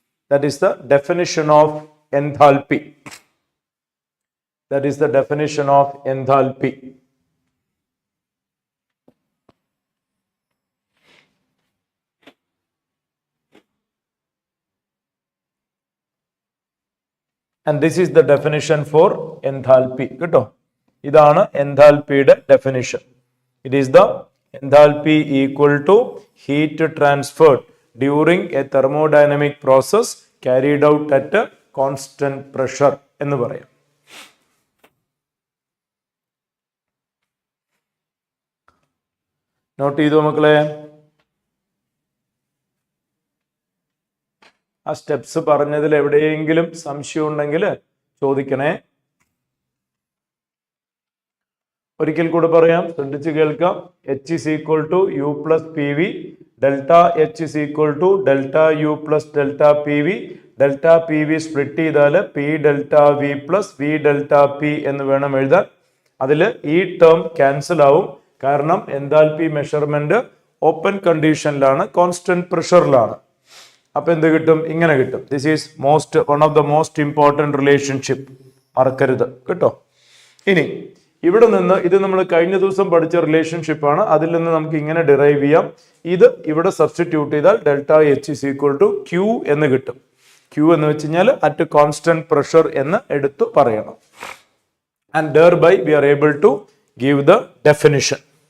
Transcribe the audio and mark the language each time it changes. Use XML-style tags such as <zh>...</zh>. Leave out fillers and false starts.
<en>That is the definition of enthalpy. That is the definition of enthalpy. And this is the definition for enthalpy.</en> <ml>കേട്ടോ, ഇതാണ് enthalpyയുടെ definition.</ml> <en>It is the enthalpy equal to heat transferred during a thermodynamic process carried out at a constant pressure</en> <ml>എന്ന് പറയാം. Not ചെയ്തു മക്കളെ? ആ steps പറഞ്ഞതിൽ എവിടെയെങ്കിലും സംശയം ഉണ്ടെങ്കിൽ ചോദിക്കണേ. ഒരിക്കൽ കൂടെ പറയാം, ശ്രദ്ധിച്ച് കേൾക്കാം.</ml> <en>H is equal to U plus PV, delta H is equal to delta U plus delta PV, delta PV</en> <ml>split ചെയ്താൽ</ml> <en>P delta V plus V delta P</en> <ml>എന്ന് വേണം എഴുതാൻ. അതിൽ ഈ ടേം ക്യാൻസൽ ആവും, കാരണം എൻതാൽപി മെഷർമെന്റ് ഓപ്പൺ കണ്ടീഷനിലാണ്, കോൺസ്റ്റന്റ് പ്രഷറിലാണ്. അപ്പൊ എന്ത് കിട്ടും? ഇങ്ങനെ കിട്ടും.</ml> <en>this is one of the most important relationship,</en> <ml>മറക്കരുത് കേട്ടോ. ഇനി ഇവിടെ നിന്ന് ഇത് നമ്മൾ കഴിഞ്ഞ ദിവസം പഠിച്ച റിലേഷൻഷിപ്പാണ്, അതിൽ നിന്ന് നമുക്ക് ഇങ്ങനെ ഡിറൈവ് ചെയ്യാം. ഇത് ഇവിടെ സബ്സ്റ്റിറ്റ്യൂട്ട് ചെയ്താൽ</ml> <en>delta H is equal to Q</en> <ml>എന്ന് കിട്ടും. ക്യൂ എന്ന് വെച്ച് കഴിഞ്ഞാൽ അറ്റ് കോൺസ്റ്റന്റ് പ്രഷർ എന്ന് എടുത്തു പറയണം.</ml> <en>And thereby we are able to give the definition.</en>